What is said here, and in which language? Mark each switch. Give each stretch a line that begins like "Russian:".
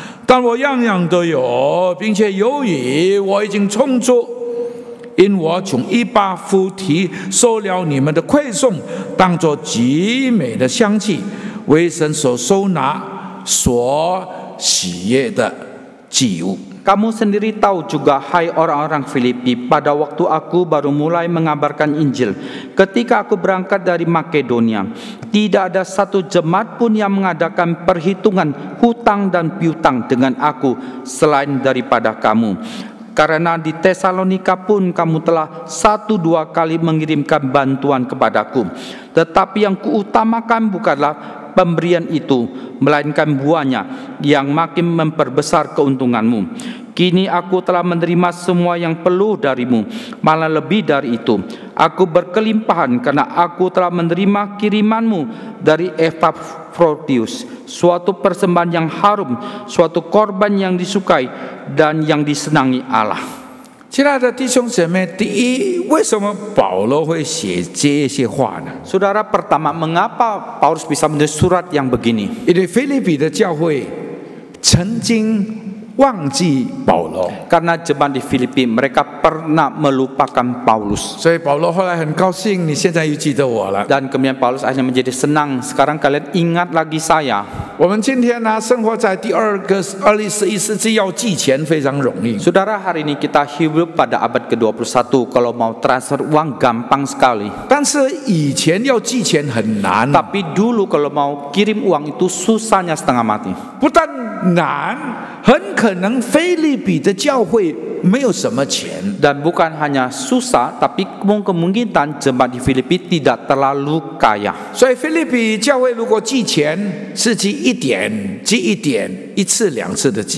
Chinese: 但我样样都有，并且由于我已经充足，因我从以巴弗提收了你们的馈送，当作极美的香气，为神所收纳、所喜悦的祭物。
Indonesian: Kamu sendiri tahu juga, hai orang-orang Filipi, pada waktu aku baru mulai mengabarkan Injil, ketika aku berangkat dari Makedonia, tidak ada satu jemaat pun yang mengadakan perhitungan hutang dan piutang dengan aku selain daripada kamu. Karena di Tesalonika pun kamu telah 1-2 kali mengirimkan bantuan kepadaku. Tetapi yang kuutamakan bukanlah pemberian itu, melainkan buahnya yang makin memperbesar keuntunganmu. Kini aku telah menerima semua yang perlu darimu, malah lebih dari itu. Aku berkelimpahan karena aku telah menerima kirimanmu dari Epaphroditus, suatu persembahan yang harum, suatu korban yang disukai dan yang disenangi Allah.
Chinese: 亲爱的弟兄姐妹，第一，为什么保罗会写这些话呢？
Indonesian: Saudara, pertama, mengapa Paulus bisa menulis surat yang begini?
Chinese: 因为腓立比的教会曾经忘记保罗，
Indonesian: Karena jemaat di Filipi mereka pernah melupakan Paulus.
Chinese: 所以保罗后来很高兴，你现在又记得我了。
Indonesian: Dan kemudian Paulus akhirnya menjadi senang. Sekarang kalian ingat lagi saya.
Chinese: 我们今天呢，生活在第21世纪，要寄钱非常容易。
Indonesian: Saudara, hari ini kita hidup pada abad ke-21. Kalau mau transfer uang gampang sekali.
Chinese: 但是以前要寄钱很难，
Indonesian: Tapi dulu kalau mau kirim uang itu susahnya setengah mati.
Chinese: 不但难，很可能腓立比的教会没有什么钱。
Indonesian: Dan bukan hanya susah, tapi kemungkinan jemaat di Filipi tidak terlalu kaya.
Chinese: 所以腓立比教会如果寄钱，是寄一点，寄一点，一次两次的寄。